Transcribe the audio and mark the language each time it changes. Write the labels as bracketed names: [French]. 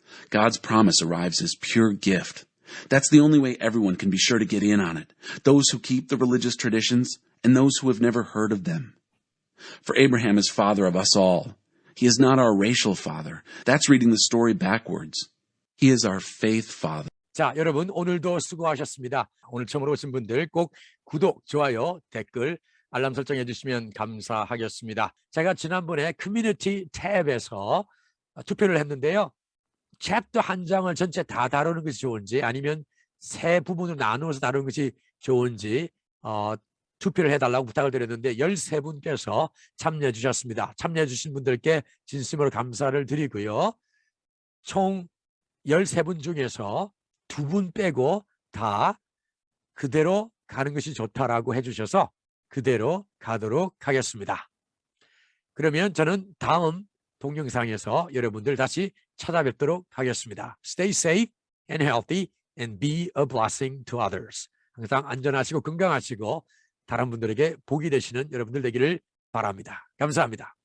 [English] God's promise arrives as pure gift. That's the only way everyone can be sure to get in on it, those who keep the religious traditions and those who have never heard of them. For Abraham is father of us all. He is not our racial father. That's reading the story backwards. He is our faith father. [Korean] 자, 여러분 오늘도 수고하셨습니다. 오늘 처음으로 오신 분들 꼭 구독, 좋아요, 댓글 알람 설정해 주시면 감사하겠습니다. 제가 지난번에 커뮤니티 탭에서 투표를 했는데요. 챕터 한 장을 전체 다 다루는 것이 좋은지 아니면 세 부분으로 나누어서 다루는 것이 좋은지 투표를 해달라고 부탁을 드렸는데 13분께서 참여해 주셨습니다. 참여해 주신 분들께 진심으로 감사를 드리고요. 총 13분 중에서 2분 빼고 다 그대로 가는 것이 좋다라고 해주셔서 그대로 가도록 하겠습니다. 그러면 저는 다음 동영상에서 여러분들 다시 찾아뵙도록 하겠습니다. [English] Stay safe and healthy and be a blessing to others. [Korean] 항상 안전하시고 건강하시고 다른 분들에게 복이 되시는 여러분들 되기를 바랍니다. 감사합니다.